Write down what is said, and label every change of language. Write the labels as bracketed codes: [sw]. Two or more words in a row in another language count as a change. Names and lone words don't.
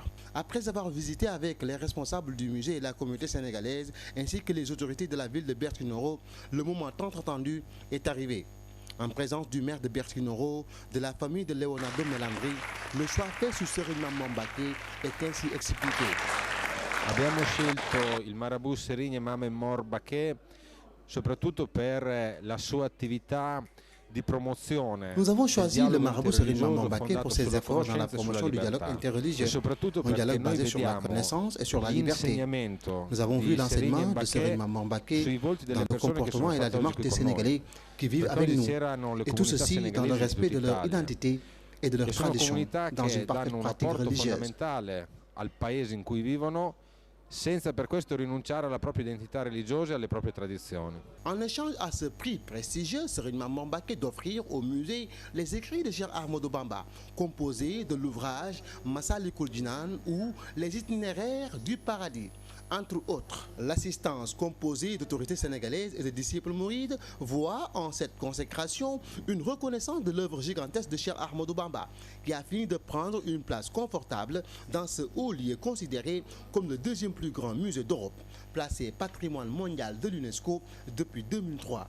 [fr] Après avoir visité avec les responsables du musée et la communauté sénégalaise, ainsi que les autorités de la ville de Bertinoro, le moment tant attendu est arrivé. En présence du maire de Bertinoro, de la famille de Leonardo Melandri, le choix fait sur Serigne Mame Mbacké est ainsi expliqué. [it] Abbiamo scelto il Marabout Serigne Mame Mbacké soprattutto per la sua attività di promozione. [fr] Nous avons choisi le marabout Serigne Mame Mbacké pour ses efforts dans la promotion du dialogue interreligieux, un dialogue basé sur la connaissance et sur la liberté. Nous avons vu l'enseignement de Serigne Mame Mbacké dans le comportement et la démarche des Sénégalais qui vivent avec nous, et tout ceci dans le respect de leur identité et de leur tradition, dans une parfaite pratique religieuse. [it] Al paese in cui vivono, senza per questo rinunciare alla propria identità religiosa e alle proprie tradizioni. [fr] En échange à ce prix prestigieux, Serigne Mame Mbacké d'offrir au musée les écrits de Cheikh Ahmadou Bamba, composés de l'ouvrage Massalikul Jinan ou les itinéraires du paradis. Entre autres, l'assistance composée d'autorités sénégalaises et de disciples mourides voit en cette consécration une reconnaissance de l'œuvre gigantesque de Cheikh Ahmadou Bamba, qui a fini de prendre une place confortable dans ce haut lieu considéré comme le deuxième plus grand musée d'Europe, placé patrimoine mondial de l'UNESCO depuis 2003.